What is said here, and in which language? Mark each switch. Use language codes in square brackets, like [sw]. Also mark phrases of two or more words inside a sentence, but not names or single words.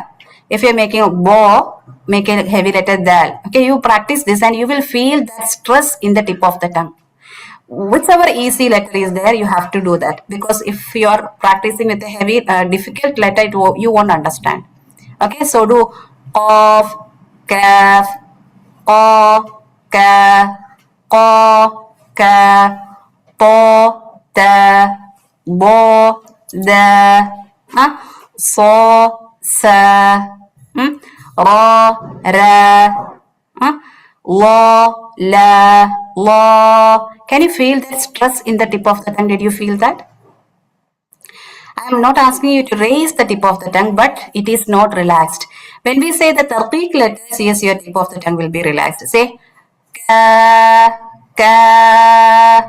[en] If you're making a bo, make a heavy letter dal. Okay, you practice this and you will feel that stress in the tip of the tongue. Whichever easy letter is there, you have to do that, because if you are practicing with a heavy difficult letter, you won't understand. Okay, so do qaf, kaf, qa, ka, qa, ka, po, ta, bo, da, so, sa, Ra, ra, la, la, la. Can you feel that stress in the tip of the tongue? Did you feel that? I am not asking you to raise the tip of the tongue, but it is not relaxed. When we say the tarqiq letters, yes, your tip of the tongue will be relaxed. Say ka, ka.